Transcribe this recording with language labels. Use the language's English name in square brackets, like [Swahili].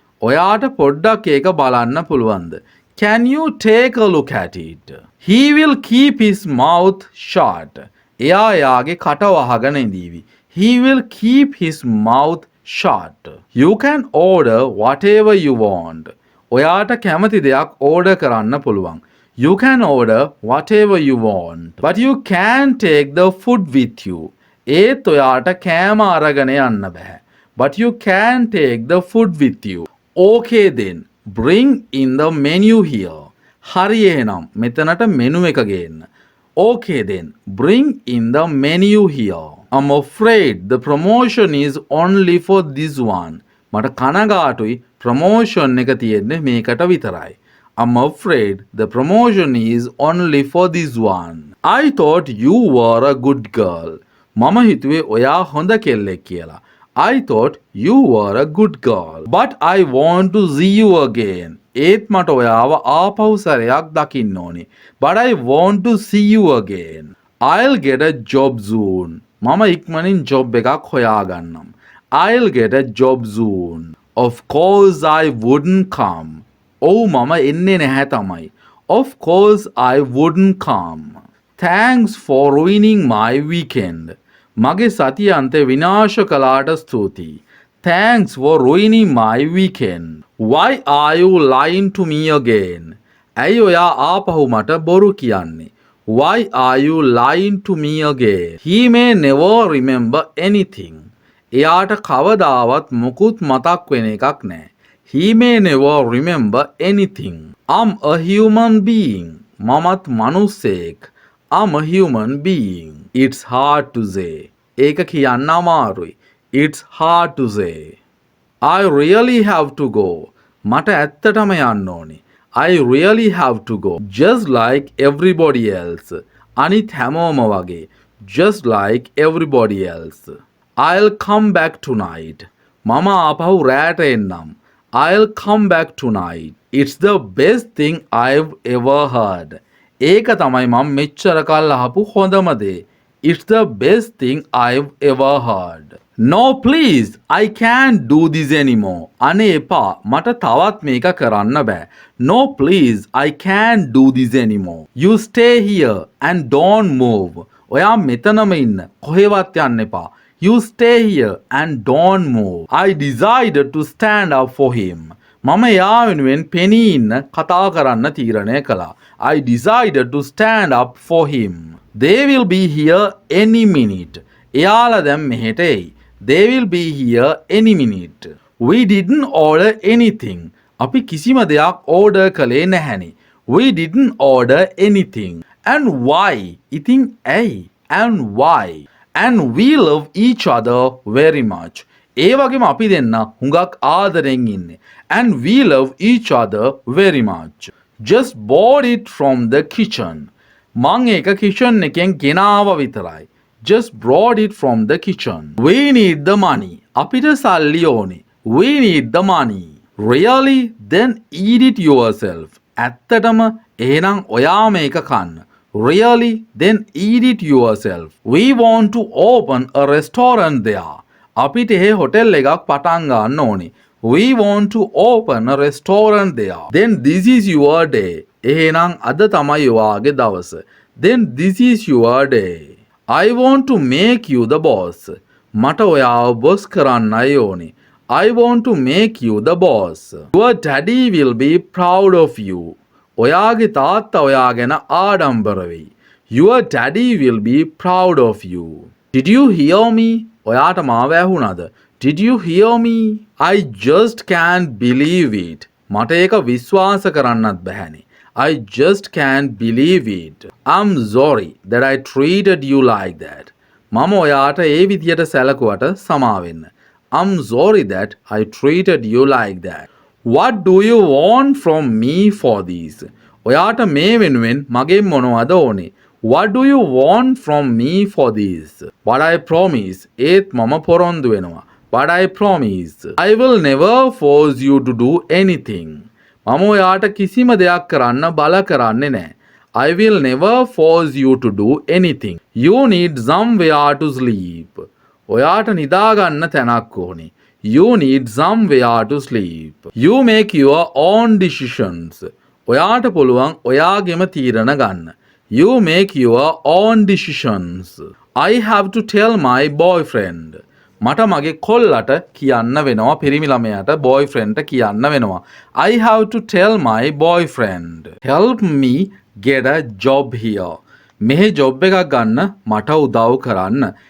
[Sinhala] ඔයාට පොඩ්ඩක් ඒක බලන්න පුළුවන්ද? [English] Can you take a look at it? He will keep his mouth shut. [Sinhala] එයා එයාගේ කට වහගෙන ඉඳීවි. [English] He will keep his mouth shut. You can order whatever you want. [Sinhala] ඔයාට කැමති දෙයක් order කරන්න පුළුවන්. [English] You can order whatever you want. But you can't take the food with you. [Sinhala] ඒත් ඔයාට කෑම අරගෙන යන්න බෑ. [English] But you can take the food with you. Okay then. Bring in the menu here. [Sinhala] හරි එහෙනම් මෙතනට මෙනු එක ගේන්න. [English] Okay then. Bring in the menu here. I'm afraid the promotion is only for this one. [Sinhala] මට කනගාටුයි promotion එක තියෙන්නේ මේකට විතරයි. [English] I'm afraid the promotion is only for this one. I thought you were a good girl. [Sinhala] මම හිතුවේ ඔයා හොඳ කෙල්ලෙක් කියලා. [English] I thought you were a good girl. But I want to see you again. [Sinhala] ඒත් මට ඔයාව ආපහු සැරයක් දකින්න ඕනේ. [English] But I want to see you again. I'll get a job soon. [Sinhala] මම ඉක්මනින් job එකක් හොයාගන්නම්. [English] I'll get a job soon. Of course I wouldn't come. [Sinhala] ඔව් මම එන්නේ නැහැ තමයි. [English] Of course I wouldn't come. Thanks for ruining my weekend. [Sinhala] මගේ සතියන්තය විනාශ කළාට ස්තුතියි. [English] Thanks for ruining my weekend. Why are you lying to me again? [Sinhala] ඇයි ඔයා ආපහු මට බොරු කියන්නේ? [English] Why are you lying to me again? He may never remember anything. [Sinhala] එයාට කවදාවත් මුකුත් මතක් වෙන එකක් නෑ. [English] He may never remember anything. I'm a human being. [Sinhala] මමත් මනුස්සයෙක්. [English] I'm a human being. It's hard to say. [Sinhala] ඒක කියන්න අමාරුයි. [English] It's hard to say. I really have to go. [Sinhala] මට ඇත්තටම යන්න ඕනේ. [English] I really have to go. Just like everybody else. [Sinhala] අනිත් හැමෝම වගේ. [English] Just like everybody else. I'll come back tonight. [Sinhala] මම ආපහු රැට එන්නම්. [English] I'll come back tonight. It's the best thing I've ever heard. [Sinhala] ඒක තමයි මම මෙච්චර කල් අහපු හොඳම දේ. [English] It's the best thing I've ever heard. No please, I can't do this anymore. [Sinhala] අනේ එපා, මට තවත් මේක කරන්න බෑ. [English] No please, I can't do this anymore. You stay here and don't move. [Sinhala] ඔයා මෙතනම ඉන්න. කොහෙවත් යන්න එපා. [English] You stay here and don't move. I decided to stand up for him. [Sinhala] මම එයා වෙනුවෙන් පෙනී ඉන්න කතා කරන්න තීරණය කළා. [English] I decided to stand up for him. They will be here any minute. [Sinhala] එයාලා දැන් මෙහෙට එයි. [English] They will be here any minute. We didn't order anything. [Sinhala] අපි කිසිම දෙයක් order කළේ නැහැනේ. [English] We didn't order anything. And why? [Sinhala] ඉතින් ඇයි? [English] And why? And we love each other very much. [Sinhala] ඒ වගේම අපි දෙන්න හුඟක් ආදරෙන් ඉන්නේ. [English] And we love each other very much. Just bought it from the kitchen. [Sinhala] මං ඒක kitchen එකෙන් ගෙනාව විතරයි. [English] Just brought it from the kitchen. We need the money. [Sinhala] අපිට සල්ලි ඕනේ. [English] We need the money. Really? Then eat it yourself. [Sinhala] ඇත්තටම එහෙනම් ඔයාම ඒක කන්න. [English] Really? Then eat it yourself. We want to open a restaurant there. [Sinhala] අපිට එහෙ hotel එකක් පටන් ගන්න ඕනේ. [English] We want to open a restaurant there. Then this is your day. [Sinhala] එහෙනම් අද තමයි ඔයාගේ දවස. [English] Then this is your day. I want to make you the boss. [Sinhala] මට ඔයාව boss කරන්නයි ඕනේ. [English] I want to make you the boss. Your daddy will be proud of you. [Sinhala] ඔයාගේ තාත්තා ඔයා ගැන ආඩම්බර වෙයි. [English] Your daddy will be proud of you. Did you hear me? [Sinhala] ඔයාට මාව ඇහුණාද? [English] Did you hear me? I just can't believe it. [Sinhala] මට ඒක විශ්වාස කරන්නත් බැහැනේ. [English] I just can't believe it. I'm sorry that I treated you like that. [Sinhala] මම ඔයාට ඒ විදියට සැලකුවට සමා වෙන්න. [English] I'm sorry that I treated you like that. What do you want from me for this? [Sinhala] ඔයාට මේ වෙනුවෙන් මගෙන් මොනවද ඕනේ? [English] What do you want from me for this? But I promise. [Sinhala] ඒත් මම පොරොන්දු වෙනවා. [English] But I promise. I will never force you to do anything. [Sinhala] මම ඔයාට කිසිම දෙයක් කරන්න බල කරන්නේ නැහැ. [English] I will never force you to do anything. You need somewhere to sleep. [Sinhala] ඔයාට නිදාගන්න තැනක් ඕනේ. [English] You need somewhere to sleep. You make your own decisions. [Sinhala] ඔයාට පුළුවන් ඔයාගෙම තීරණ ගන්න. [English] You make your own decisions. I have to tell my boyfriend. [Sinhala] මට මගේ කොල්ලට කියන්න වෙනවා පිරිමි ළමයාට boyfriend කියන්න වෙනවා. [English] I have to tell my boyfriend. Help me get a job here. [Sinhala] මෙහෙ job එකක් ගන්න මට උදව් කරන්න.